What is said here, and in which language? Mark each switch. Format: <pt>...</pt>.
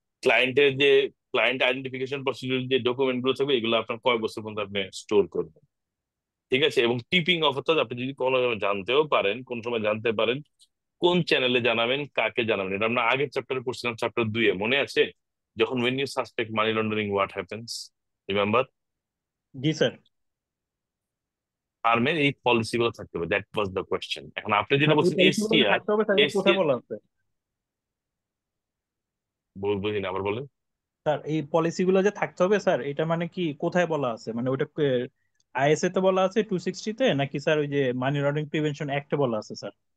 <bn>ক্লায়েন্টের যে client identification procedure যে ডকুমেন্ট গুলো থাকবে, এগুলো আপনার কয় বছর পর্যন্ত আপনি স্টোর করবেন, ঠিক আছে? এবং টিপিং অফ, অর্থাৎ আপনি যদি কোনো জানতেও পারেন, কোন সময় জানতে পারেন, কোন চ্যানেলে জানাবেন, কাকে জানাবেন। এটা আমরা আগের চ্যাপ্টারে পড়ছিলাম, চ্যাপ্টার 2-এ মনে আছে?</bn> <en>যখন when you suspect money laundering what happens, remember?</en> <bn>G sir. ফার্মের এই পলিসি গুলো থাকতে হবে,</bn> <en>That was the question.</en> <bn>এখন আপনি যেটা স্যার এই বলছেন পলিসিগুলো যে এসটিআর, থাকতে হবে স্যার, এটা কোথায় বলা আছে? বুঝি না, আবার বলেন। স্যার এই পলিসিগুলো যে থাকতে হবে স্যার, এটা মানে কি কোথায় বলা আছে? মানে ওটা আইএসএ তে বলা আছে 260-তে, নাকি স্যার ওই যে মানি লন্ডারিং প্রিভেনশন অ্যাক্টে বলা আছে স্যার?</bn>